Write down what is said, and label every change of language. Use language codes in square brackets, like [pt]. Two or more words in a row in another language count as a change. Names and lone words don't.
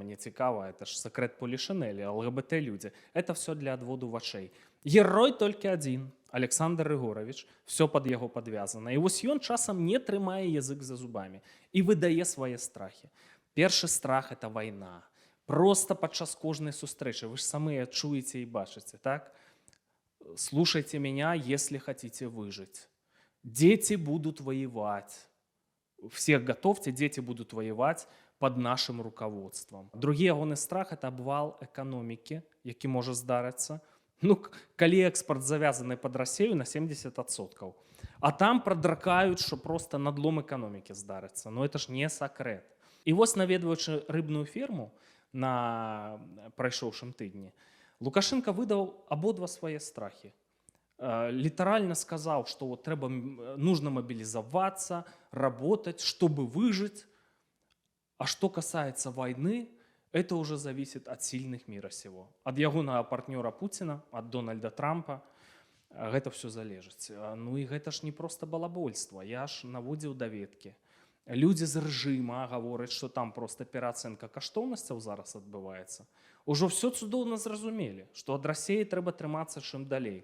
[be] Мне цікава, это ж сакрэт Полішынелі, ЛГБТ-людзі. Это все для адводу вачэй. Герой толькі адзін, Александр Рыгоравіч, все пад яго падвязана. І вось ён часам не трымае язык за зубамі і выдае свае страхі. Першы страх – это вайна. Проста падчас кожнай сустрэчы, вы ж самыя чуеце і бачыце, так? [ru] Слушайте меня, если хотите выжить. Дети будут воевать. Всех готовьте, дети будут воевать под нашим руководством. [be] Другі ягоны страх – это обвал эканомікі, які можа здарыцца. Ну, калі экспорт завязаны [ru] под Россию [be] на 70%. А там прадракаюць, што просто надлом эканомікі здарыцца. [ru] Но это ж не сакрэт. [be] І вось наведваючы рыбную ферму на прайшоўшым тыдні, Лукашенко выдаў абодва свае страхі. Літаральна сказаў, што [ru] вот нужно мобилизоваться, работать, чтобы выжить. А что касается войны, это уже зависит от сильных мира сего. От ягонага партнёра Путина, от Дональда Трампа. [be] Гэта все залежыць. Ну і гэта ж не просто балабольство. Я ж наводзіў даведкі. Людзі з рэжыма гавораць, што там просто пераацэнка каштоўнасцяў зараз адбываецца. Ужо все цудоўна зразумелі, што ад Расіі трэба трымацца чым далей.